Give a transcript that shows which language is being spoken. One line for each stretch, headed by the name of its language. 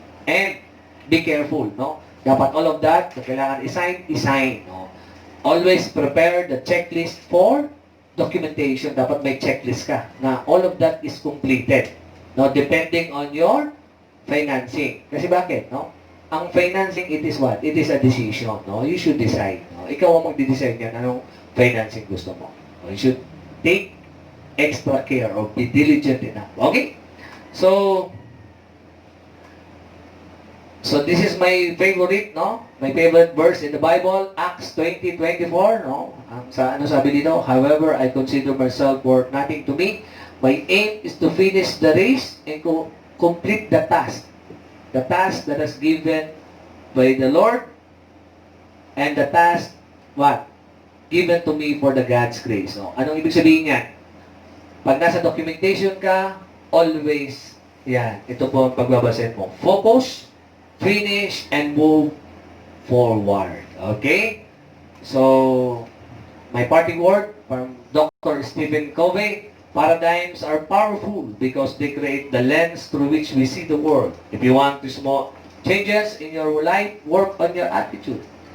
English: And be careful, no? Dapat all of that,
Filipino: kailangan i-sign,
English: no? Always prepare the checklist for documentation.
Filipino: Dapat may
English: checklist ka na all of that is completed. No? Depending on your financing.
Filipino: Kasi bakit,
English: no? Ang financing, it is what? It is a decision, no? You should decide, no?
Filipino: Ikaw ang magde-decide yan, anong financing gusto mo. No?
English: You should take extra care or be diligent enough. Okay? So this is my favorite, no? My favorite verse in the Bible, Acts 20:24, no?
Filipino: Ano sabi dito?
English: However, I consider myself worth nothing to me. My aim is to finish the race and complete the task. The task that is given by the Lord, and the task, what? Given to me for the God's grace.
Filipino: No? Anong ibig sabihin yan? Pag nasa documentation ka, always, yan, ito po ang pagbabasin mo.
English: Focus, finish, and move forward. Okay? So, my parting word from Dr. Stephen Covey, paradigms are powerful because they create the lens through which we see the world. If you want to small changes in your life, work on your attitude.